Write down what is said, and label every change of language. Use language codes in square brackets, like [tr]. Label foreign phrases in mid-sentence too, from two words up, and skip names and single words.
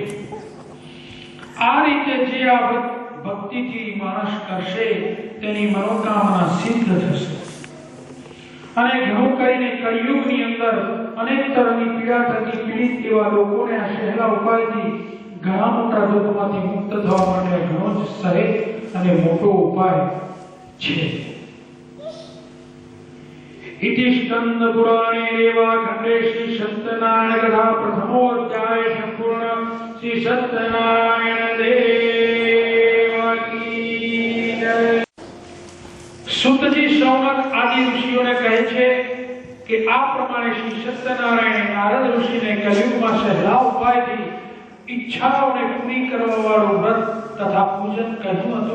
[gu] આ રીતે જે આ વ્રત ભક્તિથી માણસ કરશે તેની મનોકામના સિદ્ધ થશે. અને ઘણું કરીને કળિયુગની અંદર અનેક તરહની પીડા થતી પીડિત એવા લોકોને આ સહેલા ઉપાયથી ઘણા મોટા દુઃખમાંથી મુક્ત થવા માટે ઘણો જ સહેજ અને મોટો ઉપાય છે. [sa] इति स्कंद पुराणे रेवाखंडे श्री सत्यनारायण कथा प्रथमो अध्याय संपूर्ण श्री सत्यनारायण देव [hi] की जय. [gu] સુતજી શૌનક આદિ ઋષિઓને કહે છે કે આ પ્રમાણે શ્રી સત્યનારાયણ નારદ ઋષિને કલિયુગમાં સહેલા ઉપાયથી ઈચ્છાઓને પૂરી કરવા વાળું વ્રત તથા પૂજન કહ્યું હતું.